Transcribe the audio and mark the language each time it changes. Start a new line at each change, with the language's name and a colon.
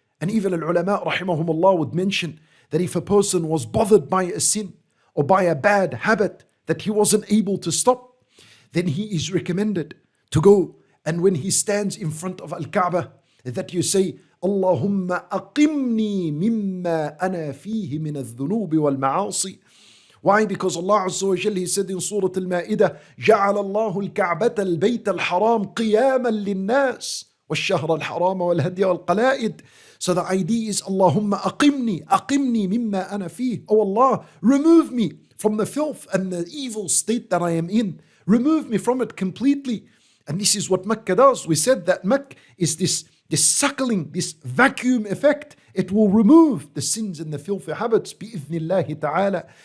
English: And even al-ulama rahimahumullah would mention that if a person was bothered by a sin or by a bad habit that he wasn't able to stop, then he is recommended to go and when he stands in front of Al-Kaaba, that you say,
Arabic: Allahumma aqimni mimma ana fihi min al-dhunubi wal-ma'asi.
English: Why? Because Allah Azza wa Jalla, He said in Surah Al-Ma'idah,
Arabic: جَعَلَ اللَّهُ الْكَعْبَةَ الْبَيْتَ الْحَرَامِ قِيَامًا لِلنَّاسِ وَالشَّهْرَ الْحَرَامَ وَالْهَدْيَ وَالْقَلَائِدِ.
English: So the idea is,
Arabic: Allahumma aqimni mimma ana fihi.
English: Oh Allah, remove me from the filth and the evil state that I am in. Remove me from it completely. And this is what Mecca does. We said that Mecca is this suckling, this vacuum effect. It will remove the sins and the filthy habits, bi'ithnillahi ta'ala.